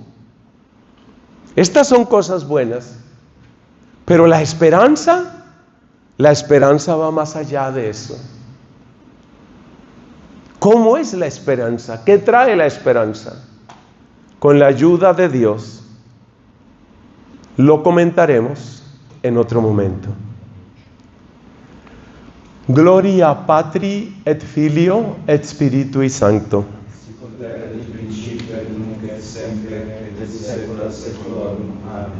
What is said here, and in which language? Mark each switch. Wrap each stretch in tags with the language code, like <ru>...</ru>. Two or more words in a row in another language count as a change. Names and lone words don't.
<es>Estas son cosas buenas, pero la esperanza va más allá de eso. ¿Cómo es la esperanza? ¿Qué trae la esperanza? Con la ayuda de Dios, lo comentaremos en otro momento.</es> <la>Gloria Patri et Filio et Spiritui Sancto. Sicut erat in principio et nunc et semper et in saecula saeculorum. Amen.</la>